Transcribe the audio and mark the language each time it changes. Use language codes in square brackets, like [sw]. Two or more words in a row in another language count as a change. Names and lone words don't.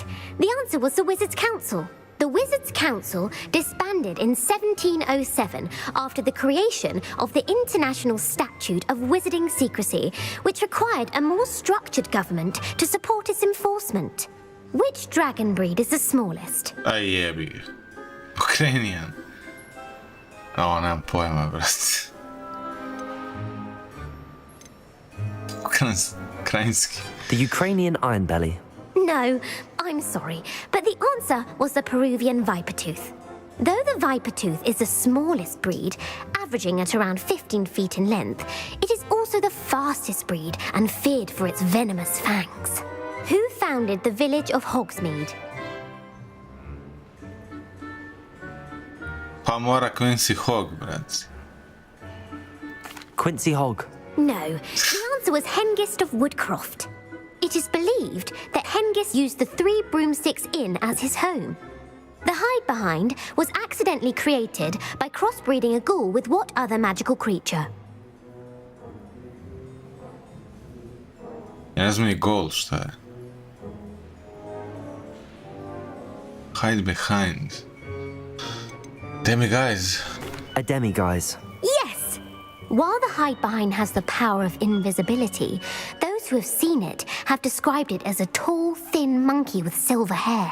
[en] The answer was the Wizards' Council. The Wizards' Council disbanded in 1707 after the creation of the International Statute of Wizarding Secrecy, which required a more structured government to support its enforcement. Which dragon breed is the smallest? [sr] Aj jebi. Ukrainian. Ovo, nemam pojma, brate. Ukrajinski. [en] The Ukrainian Ironbelly. No, I'm sorry, but the answer was the Peruvian Vipertooth. Though the Vipertooth is the smallest breed, averaging at around 15 feet in length, it is also the fastest breed and feared for its venomous fangs. Who founded the village of Hogsmeade? [sr] Pa mora Quincy Hog, brate. Quincy Hogg. [en] No, the answer was Hengist of Woodcroft. It is believed that Hengist used the 3 Broomsticks Inn as his home. The hide-behind was accidentally created by crossbreeding a ghoul with what other magical creature? [sr] Ja ne znam ni gol šta je. [en] Hide behind. Demiguise. A demiguise. Yes! While the hide-behind has the power of invisibility, those who have seen it have described it as a tall, thin monkey with silver hair.